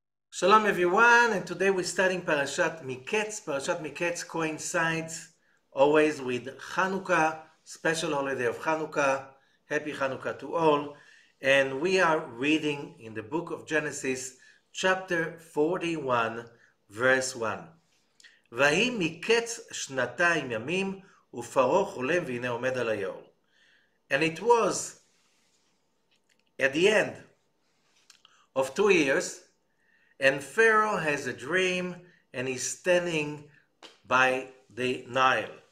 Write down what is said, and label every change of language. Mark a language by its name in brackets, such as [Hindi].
[English] Shalom everyone, and today we're studying Parashat Mikkets. Parashat Mikkets coincides always with Hanukkah, special holiday of Hanukkah. Happy Hanukkah to all. And we are reading in the book of Genesis, chapter 41, verse 1. [Hebrew] ויהי מקץ שנתיים ימים, ופרעה חולם והנה עומד על היאור. [English] And it was at the end of 2 years, and Pharaoh has a dream, and he's standing by the Nile.